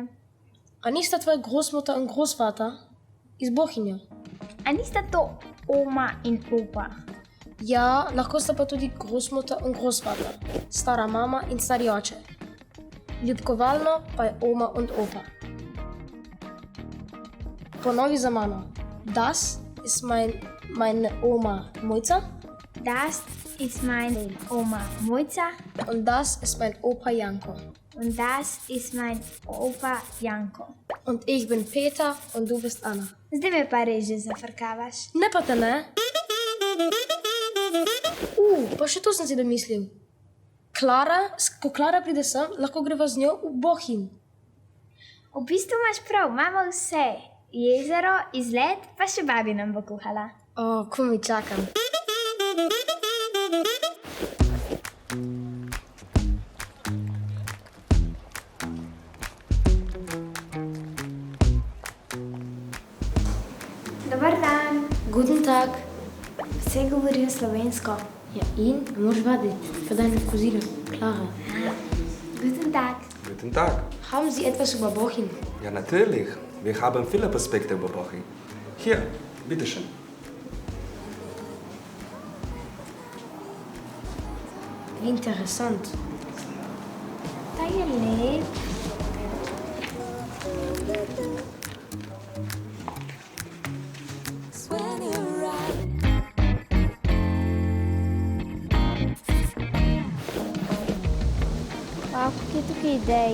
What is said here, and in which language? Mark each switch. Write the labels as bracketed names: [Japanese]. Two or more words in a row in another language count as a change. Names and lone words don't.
[Slovenian] A nista tvoja Großmutter in Großvater iz Bohinja? A nista to Oma in Opa? Ja, lahko sta pa tudi Großmutter in Großvater, stara mama in stari oče. Ljubkovalno pa je [German] Oma und Opa. [Slovenian] Ponovi za mano. [German] Das ist meine Oma Mojca Das ist meine Oma Mojca und das ist mein Opa Janko. und das ist mein Opa Janko. Und ich bin Peter und du bist Anna. [Slovenian] Zdaj me pa res že zafrkavaš. Ne pa te ne? Pa še to sem si domislil. Ko Klara pride sem, lahko greva z njo v Bohinj. V bistvu imaš prav, imamo vse. Jezero, izlet, pa še babi nam bo kuhala. Ko mi čakam. [Croatian] Dobar dan. [German] Guten Tag. [Slovenian] Vse govorijo slovensko. Ja, in? Moraš vaditi. Podaj mi kozilo. Klara. [German] Guten Tag. Guten Tag. Haben Sie etwas über Bohinj? Ja, natürlich. Wir haben viele Prospekte über Bochum. Hier, bitteschön. Wie interessant. [Slovenian] Ta je lep. Wow, kak je tukaj idej.